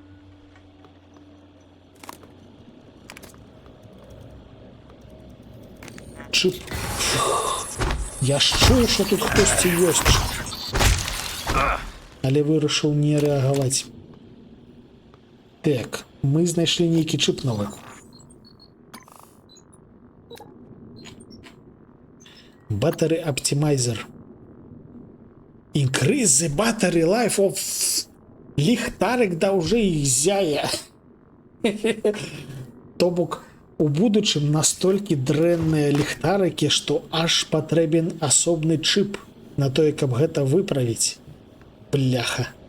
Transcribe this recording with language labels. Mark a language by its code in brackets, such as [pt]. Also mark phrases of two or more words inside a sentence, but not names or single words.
[be] Чып. Я ж чуў, што тут хтосьці ёсць. Але вырашыў не рэагаваць. Так, мы знайшлі нейкі чып новы. [en] Battery Optimizer. Increase the battery life of... [be] Ліхтарик даўжэй зяе. То бок, у будучым настолькі дрэнныя ліхтарыкі, што аж патрэбен асобны чып на тое, каб гэта выправіць. Бляха.